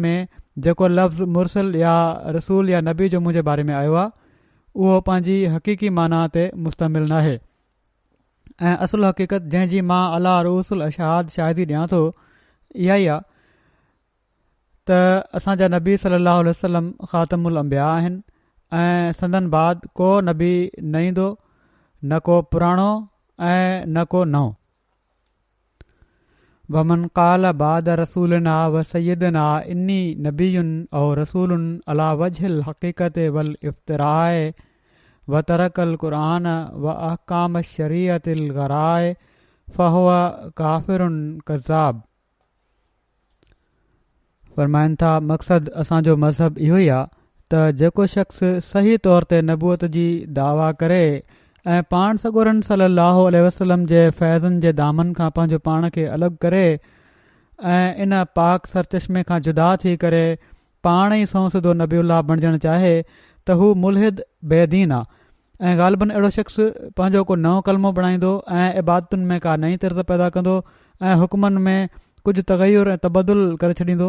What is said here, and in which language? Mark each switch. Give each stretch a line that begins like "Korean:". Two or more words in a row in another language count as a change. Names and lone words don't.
Sindhi: में जेको लफ़्ज़ मुरसल या रसूल या नबी जो मुंहिंजे बारे में आयो आहे उहो पंहिंजी हक़ीक़ी माना ते मुश्तमिल नाहे ऐं असुल हक़ीक़त जंहिंजी मां अला रसूल अशाद शाहिदी ॾियां थो इहा ई आहे त असांजा नबी
Arabic: صلى الله عليه وسلم خاتم الأنبياء
Sindhi: आहिनि ऐं संदन बाद को नबी न ईंदो, न को पुराणो ऐं न को नओं।
Arabic: ومن قال بعد رسولنا وسيدنا إني نبي أو رسول على وجه الحقيقة والافتراء وترك القرآن وأحكام الشريعة الغراء فهو كافر كذاب.
Sindhi: फरमाइनि था मक़सदु असांजो मज़हब इहो ई आहे त जेको शख़्स सही तौर ते नबूअत जी दावा करे ऐं पाण सॻोरनि
Arabic: صلى الله عليه وسلم
Sindhi: जे फैज़नि जे दामन खां पंहिंजो पाण खे अलॻि करे ऐं इन पाक सरचश्मे खां जुदा थी करे पाण ई सौंसिदो नबीउल्लाह बणजणु चाहे त हू मुल्हिद बेदीन आहे ऐं ग़ालिबन अहिड़ो शख़्स पंहिंजो को नओं कलमो बणाईंदो ऐं इबादतुनि में का नई तर्ज़ पैदा कंदो ऐं हुकमनि में कुझु तग़युर ऐं तबदुल करे छॾींदो।